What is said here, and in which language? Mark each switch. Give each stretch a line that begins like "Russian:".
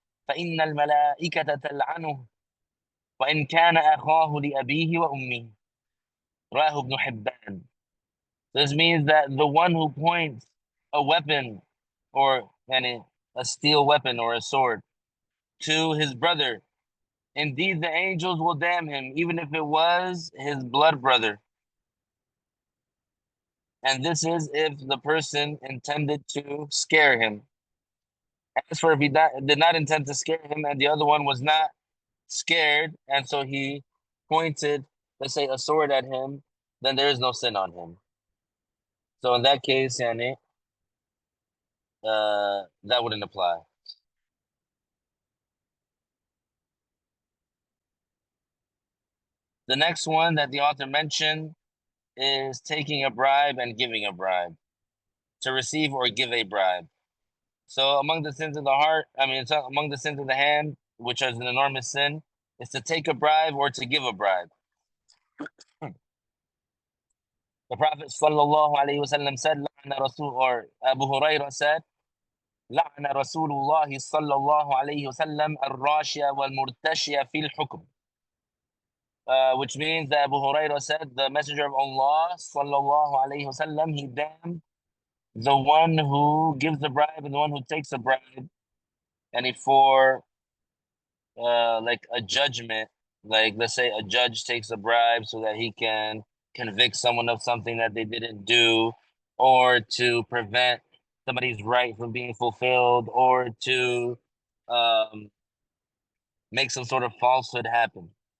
Arabic: فإن الملائكة تلعنه وإن كان أخاه لأبيه وأمه. رواه ابن حبان.
English: This means that the one who points a weapon or a steel weapon or a sword to his brother, indeed the angels will damn him, even if it was his blood brother. And this is if the person intended to scare him. As for if he did not intend to scare him and the other one was not scared, and so he pointed, let's say, a sword at him, then there is no sin on him. So in that case, that wouldn't apply. The next one that the author mentioned is taking a bribe and giving a bribe, to receive or give a bribe. So among the sins of the heart, it's among the sins of the hand, which is an enormous sin, is to take a bribe or to give a bribe. The Prophet sallallahu alaihi wasallam said, or Abu Hurairah said,
Arabic: لعن رسول الله صلى الله عليه وسلم الراشية والمرتشية في الحكم.
English: Which means that Abu Hurairah said, the Messenger of Allah sallallahu alaihi wasallam, he damned the one who gives the bribe and the one who takes a bribe, and for like a judgment, like let's say a judge takes a bribe so that he can convict someone of something that they didn't do, or to prevent somebody's right from being fulfilled, or to um, make some sort of falsehood happen.